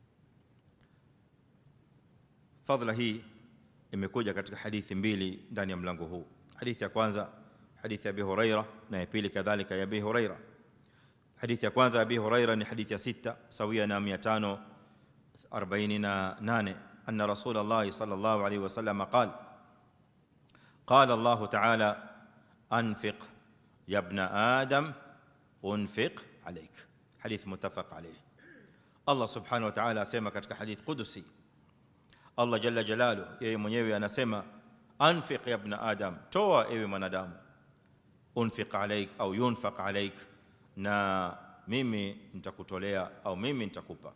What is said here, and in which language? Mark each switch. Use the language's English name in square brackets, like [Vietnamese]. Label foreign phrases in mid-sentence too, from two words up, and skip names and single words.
[Swahili] Fadhila hii imekuja katika hadithi mbili ndani ya mlango huu. Hadithi ya kwanza hadithi ya Abi Huraira, na ya pili kadhalika ya Abi Huraira. Hadithi ya kwanza ya Abi Huraira ni hadithi ya 6 sawia na 548, [Arabic] أن رسول الله صلى الله عليه وسلم قال قال الله تعالى أنفق يا ابن آدم أنفق عليك. حديث متفق عليه. الله سبحانه وتعالى [Swahili] asema katika [Arabic] حديث قدسي, الله جل جلاله [Swahili] yeye mwenyewe anasema [Arabic] أنفق يا ابن آدم, [Swahili] toa ewe mwanadamu, [Arabic] أنفق عليك [Swahili] au [Arabic] ينفق عليك, [Swahili] na mimi nitakutolea au mimi nitakupa.